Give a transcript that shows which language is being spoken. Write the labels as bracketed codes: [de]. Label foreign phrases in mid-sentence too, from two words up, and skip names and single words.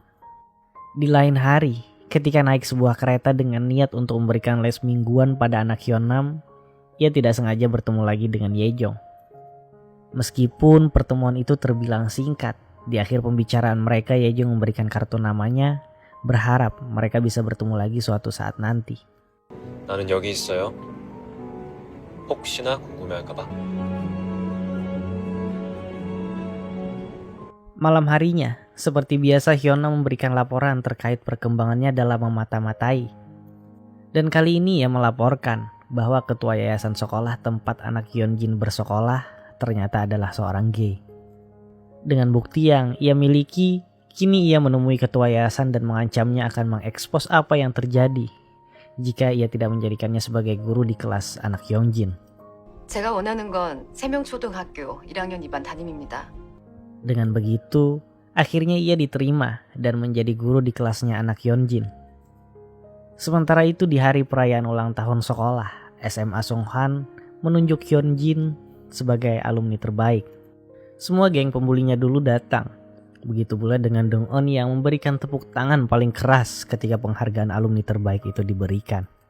[id] Di lain hari, ketika naik sebuah kereta dengan niat untuk memberikan les mingguan pada anak Hyunam, ia tidak sengaja bertemu lagi dengan Yejong. Meskipun pertemuan itu terbilang singkat, di akhir pembicaraan mereka Yejong memberikan kartu namanya, berharap mereka bisa bertemu lagi suatu saat nanti. [ko] 나는 여기 있어요. 혹시나 궁금해할까봐. [id] Malam harinya, seperti biasa Hyuna memberikan laporan terkait perkembangannya dalam memata-matai. Dan kali ini ia melaporkan bahwa ketua yayasan sekolah tempat anak Yeonjin bersekolah ternyata adalah seorang gay. Dengan bukti yang ia miliki, kini ia menemui ketua yayasan dan mengancamnya akan mengekspos apa yang terjadi jika ia tidak menjadikannya sebagai guru di kelas anak Yeonjin. [ko] 제가 원하는 건 세명초등학교 1학년 2반 담임입니다. [id] Dengan begitu, akhirnya ia diterima dan menjadi guru di kelasnya anak Yeonjin. Sementara itu di hari perayaan ulang tahun sekolah, SMA Songhan menunjuk Yeonjin sebagai alumni terbaik. Semua geng pembulinya dulu datang. Begitu pula dengan Dong-un yang memberikan tepuk tangan paling keras ketika penghargaan alumni terbaik itu diberikan.